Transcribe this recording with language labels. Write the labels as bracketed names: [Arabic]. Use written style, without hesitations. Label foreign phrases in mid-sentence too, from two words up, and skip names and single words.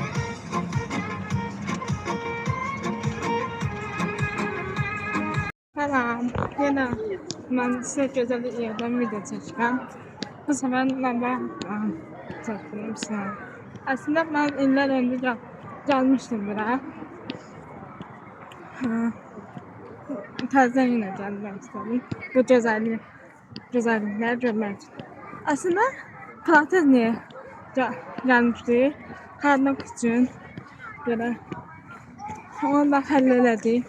[Turkish] Selam, yine ben size güzel bir yerden video çekeceğim. Bu sefer ben çektim size. Aslında ben iller önce gelmiştim buraya. [Azerbaijani] Təzədən yenə gəlmək istədim. Bu gözəlliklər görmək üçün. Aslında protez niyə gəlmişdik? Qarmaq üçün. Belə onu da həll elədik.